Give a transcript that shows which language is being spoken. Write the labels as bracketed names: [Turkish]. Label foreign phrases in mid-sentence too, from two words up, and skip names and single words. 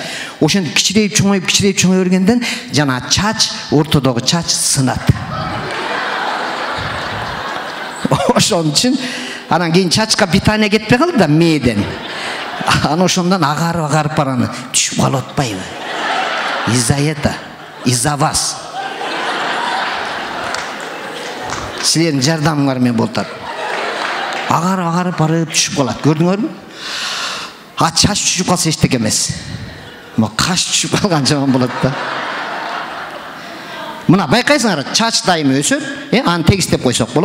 [Kyrgyz] Ошентип кичирейип чоңой бергенден жана чач, ортодогу чач сынат. Ошон үчүн анан кийин чачка питание кетпей калды да мээден. Анан ошондон агарып бараны түшүп калып атпайбы? [Russian] Из-за это, из-за вас. [Kyrgyz] Силердин жардамыңар менен болот. Агарып барып түшүп калат. Көрдүңөрбү? Чач түшүп калса эчтеке эмес. Каш түшүп калган жаман болот да. Мына байкайсыңар, чач дайым өсөт, аны тегистеп койсок болот.